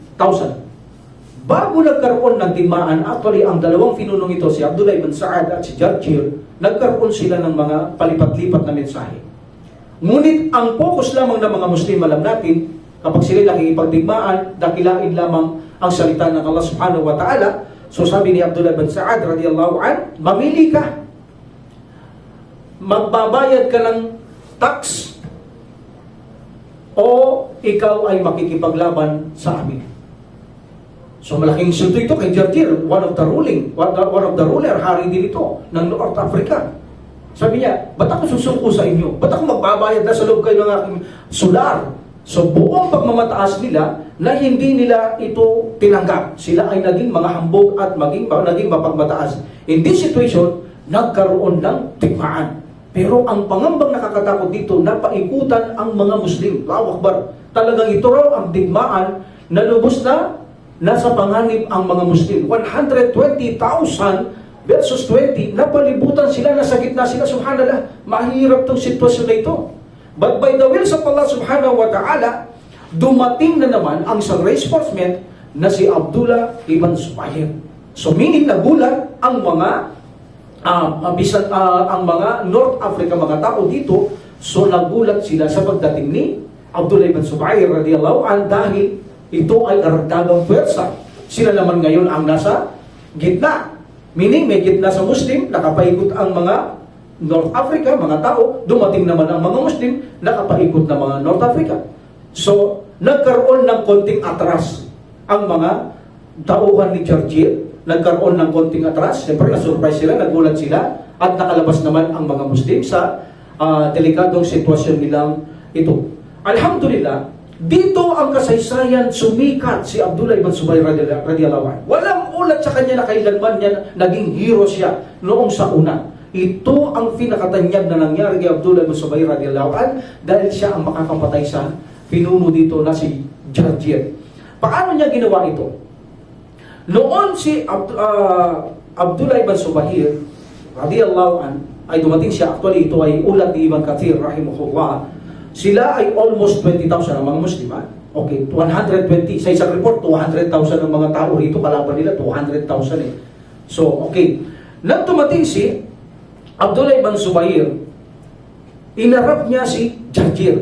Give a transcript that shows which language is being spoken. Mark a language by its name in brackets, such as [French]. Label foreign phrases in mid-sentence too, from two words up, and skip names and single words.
[Filipino] Bago nagkaroon ng digmaan, actually ang dalawang pinunong ito, si Abdullah ibn Sa'ad at si Jarjir, nagkaroon sila ng mga palipat-lipat na mensahe. Ngunit ang focus lamang ng mga Muslim, alam natin, kapag sila nakikipagdigmaan, dakilain lamang ang salita ng [Arabic] الله سبحانه وتعالى. [Filipino] So sabi ni Abdullah ibn Sa'ad [Arabic] رضي الله عن, [Filipino] mamili ka. Magbabayad ka ng tax o ikaw ay makikipaglaban sa amin. So malaking insulto ito kay Jarjir, [English] one of the ruler, [Filipino] hari din ito ng North Africa. Sabi niya, ba't ako susuko sa inyo? Ba't ako magbabayad na sa loob kayo ng aking solar? So buong pagmamataas nila na hindi nila ito tinanggap. Sila ay naging mga hambog at naging mapagmataas. [English] In this situation, [Filipino] nagkaroon ng digmaan. Pero ang pangambang nakakatakot dito, napaikutan ang mga Muslim. [Arabic] Allahu Akbar. [Filipino] Talagang ito raw ang digmaan na lubos na nasa panganib ang mga Muslim. 120,000 versus 20, napalibutan sila, nasa gitna sila. Subhanallah, mahirap tong sitwasyon na ito. [English] But by the will of [Arabic] الله سبحانه وتعالى, [Filipino] dumating na naman ang isang reinforcement na si Abdullah ibn Zubayr. [English] So meaning [Filipino] nagulat ang mga ang mga North Africa, mga tao dito. So nagulat sila sa pagdating ni Abdullah ibn Zubayr [Arabic] رضي الله عن, [Filipino] dahil ito ay karagdagang pwersa. Sila naman ngayon ang nasa gitna. Meaning may gitna sa Muslim, nakapaikot ang mga North Africa, mga tao, dumating naman ang mga Muslim, nakapaikot na mga North Africa. So, nagkaroon ng konting atras ang mga tauhan ni Jarjir, nagkaroon ng konting atras. Siyempre, na-surprise sila, nagulat sila, at nakalabas naman ang mga Muslim sa delikadong sitwasyon nilang ito. Alhamdulillah, dito ang kasaysayan, sumikat si Abdullah ibn Zubayr [Arabic] رضي الله عنه. [Filipino] Walang ulat sa kanya na kailanman niya naging hero siya noong sa una. Ito ang pinakatanyag na nangyari kay Abdullah ibn Zubayr [Arabic] رضي الله عنه [Filipino] dahil siya ang makakapatay sa pinuno dito na si Jarjir. Paano niya ginawa ito? Noon si Abdullah ibn Zubayr [Arabic] رضي الله عنه [Filipino] ay dumating siya. Actually, ito ay ulat ni Ibn Kathir rahimahullah. Sila ay almost 20,000 ang mga Muslim. Okay, 220. Sa isang report, 200,000 ang mga tao rito. Kalaban nila, 200,000 eh. [English] So, okay. [Filipino] Nang dumating si Abdullah ibn Zubayr, inarap niya si Jarjir.